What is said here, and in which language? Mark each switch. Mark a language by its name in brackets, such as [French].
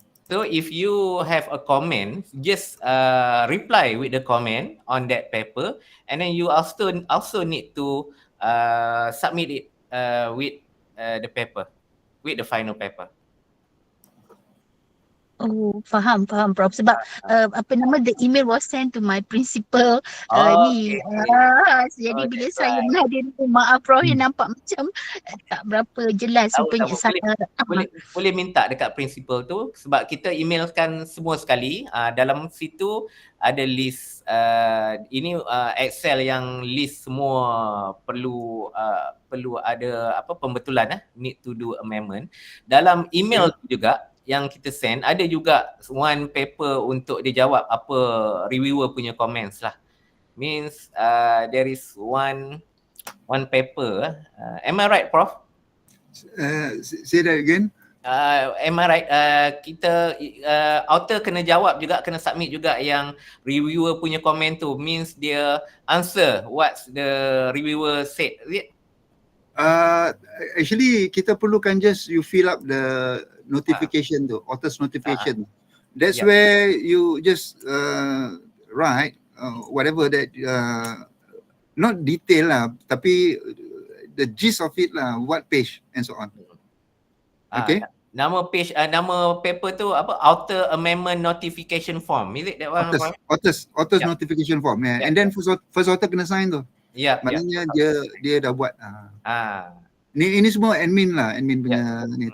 [English] So if you have a comment, just reply with the comment on that paper, and then you also need to submit it with the paper. with the final paper. [Malay] Oh, faham Prof. Sebab apa nama, [English] the email was sent to my principal ni. [Malay] Jadi bila [English] That's [Malay] saya [English] right. [Malay] menghadiri, maaf Prof, yang nampak macam tak berapa jelas Tahu rupanya boleh minta dekat principal tu, sebab kita emailkan semua sekali. Dalam situ ada list ini Excel yang list semua perlu ada pembetulan, [English] need to do amendment. [Malay] Dalam email tu juga yang kita send ada juga [English] one paper [Malay] untuk dia jawab apa reviewer punya comments lah. [English] Means there is one paper. Am I right, Prof? Say that again. Am I right? [Malay] Kita author kena jawab juga, kena submit juga yang reviewer punya komen tu. [English] Means [Malay] dia [English] answer what the reviewer said. Is it? Actually [Malay] kita perlukan [English] just you fill up the notification tu, author's notification. That's where you just write whatever that not detail lah, [Malay] tapi [English] the gist of it lah, what page and so on. Okay. [Malay] Nama paper tu apa? [English] Author amendment notification form. Is it that one? Author's notification form. Yeah. And then first author [Malay] kena sign tu. Maknanya dia dah buat. Ini semua admin punya ni.